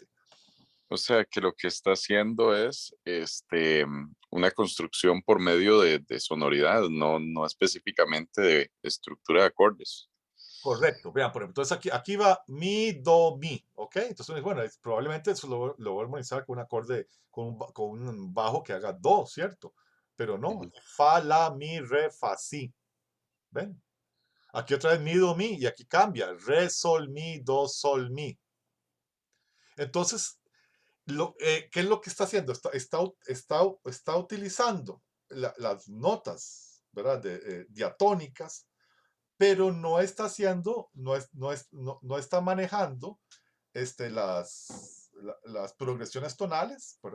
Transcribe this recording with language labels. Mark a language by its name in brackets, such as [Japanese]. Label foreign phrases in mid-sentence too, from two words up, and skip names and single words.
[Spanish] O sea, que lo que está haciendo es una construcción por medio de sonoridad, no específicamente de estructura de acordes. Correcto, vean, por ejemplo, entonces aquí va mi, do, mi, ¿ok? Entonces, bueno, probablemente eso lo voy a armonizar con un acorde, con un bajo que haga do, ¿cierto? Pero no, Ujú. fa, la, mi, re, fa, si, ¿ven? Aquí otra vez mi, do, mi, y aquí cambia, re, sol, mi, do, sol, mi. Entonces, ¿qué es lo que está haciendo? Está utilizando las notas, ¿verdad? Diatónicas, pero no está haciendo, no está manejando las progresiones tonales, ¿verdad?